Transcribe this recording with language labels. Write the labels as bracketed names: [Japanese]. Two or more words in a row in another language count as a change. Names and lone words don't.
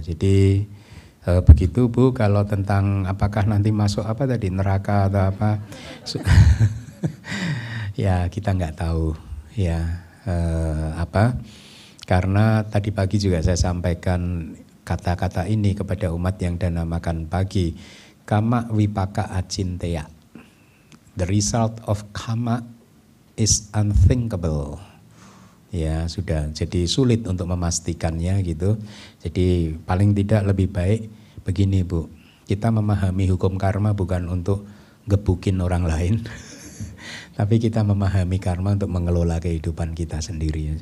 [Indonesian] Jadi begitu Bu, kalau tentang apakah nanti masuk neraka atau apa, ya kita nggak tahu ya karena tadi pagi juga saya sampaikan kata-kata ini kepada umat yang dana makan pagi. [Pali] Kama vipaka acinteya. [English] The result of karma is unthinkable. [Indonesian] Ya sudah, jadi sulit untuk memastikannya gitu. Jadi paling tidak lebih baik begini Bu, kita memahami hukum karma bukan untuk gebukin orang lain, tapi kita memahami karma untuk mengelola kehidupan kita sendiri.